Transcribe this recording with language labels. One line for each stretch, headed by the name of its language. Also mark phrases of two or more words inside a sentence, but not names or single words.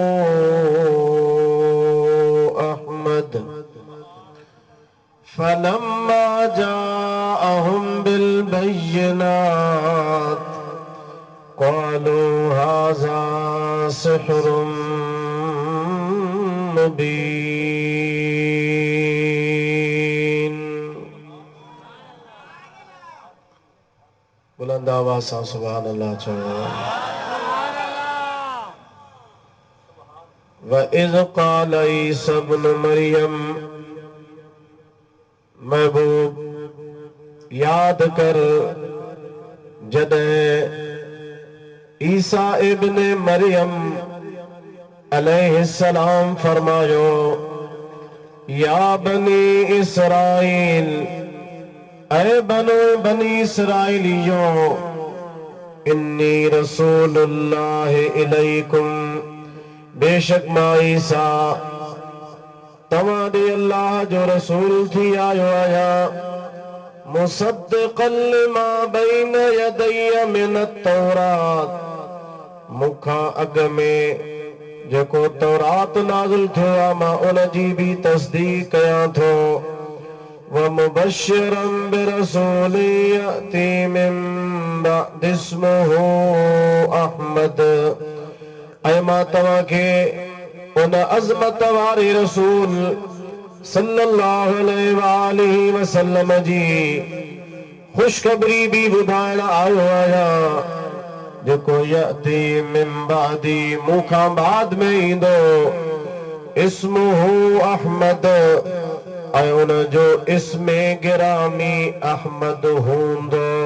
Arabic: أحمد فلما جاءهم بالبينات قالوا هذا سحر مبين.
Sindhi: बुलंद आवाज़ सां
Arabic: سبحان الله
Sindhi: चओ।
Arabic: وإذ قال عيسى ابن مريم
Sindhi: महबूब याद कर जॾहिं ईसा इब्न मरियम अलैहिस्सलाम
Arabic: फरमायो يا بني إسرائيل
Sindhi: ऐ बनी इसराइलियों
Arabic: إني رسول الله إليكم
Sindhi: बेशक मां ईसा तव्हां ॾे अल्लाह जो रसूल थी आयो आहियां
Arabic: مصدقا لما بين يدي من التوراة
Sindhi: मूंखां अॻ में जेको तौरात नाज़िल थियो आहे मां उन जी बि तस्दीक कयां थो।
Arabic: ومبشرا برسول يأتي من بعدي اسمه أحمد
Sindhi: ऐं मां तव्हांखे उन अज़मत वारे रसूल
Arabic: صلى الله عليه وسلم
Sindhi: जी खुशखबरी भी ॿुधाइण आयो आहियां जेको
Arabic: يأتي من بعدي
Sindhi: मूंखां बाद में ईंदो
Arabic: اسمه أحمد
Sindhi: ऐं उन जो इस्मे गिरामी अहमद हूंदो।